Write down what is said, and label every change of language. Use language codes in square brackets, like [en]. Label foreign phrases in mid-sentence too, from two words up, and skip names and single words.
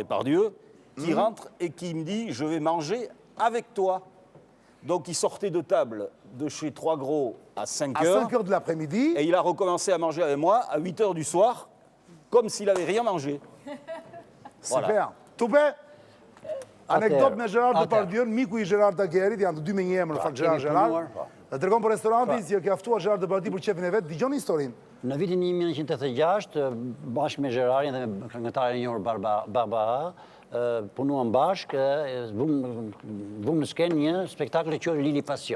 [fr] Gérard Depardieu, qui rentre et qui me dit, je vais manger avec toi. Donc il sortait de table de chez Trois Gros à 5 À heures. 5 heures de l'après-midi. Et il a recommencé à manger avec moi à 8 heures du soir, comme s'il n'avait rien mangé. Voilà. [sq] Super. Tupe, anekdot me Gerard Atëherë. Depardieu, miku i Gerard Dagerit, janë të dy me një emër, në fakt kemi Gerard. punuar, po. Dhe tregon për restorantin si e kaftuar Gerard Depardieu për qefin e vet, dëgjoni historinë. Në vitin 1986, bashkë me Gerarin dhe me këngëtarin e njohur Barbara, punuam bashkë, vum në skenë një spektakl që quhet Lili Passion.